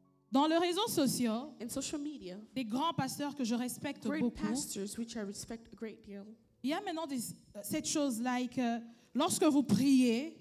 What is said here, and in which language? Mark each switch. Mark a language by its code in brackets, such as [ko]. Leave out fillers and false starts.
[fr] Dans les réseaux sociaux, [en] In social media, [fr] des grands pasteurs que je respecte [en] great [fr] beaucoup, [en] pastors, which I respect a great deal, [fr] il y a maintenant cette chose lorsque vous priez,